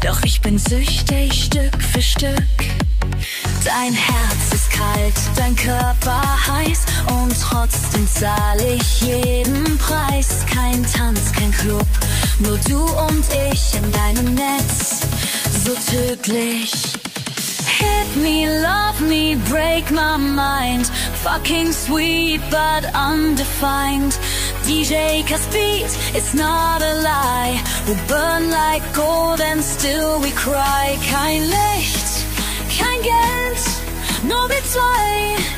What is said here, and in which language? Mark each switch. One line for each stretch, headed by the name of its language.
German: Doch ich bin süchtig Stück für Stück. Dein Herz ist kalt, dein Körper heiß, und trotzdem zahl ich jeden Preis. Kein Tanz, kein Club, nur du und ich in deinem Netz, so tödlich.
English: Hit me, love me, break my mind. Fucking sweet but undefined. DJ Beat, it's not a lie. We burn like gold and still we cry.
German: Kein Licht, kein Geld, nur wir zwei.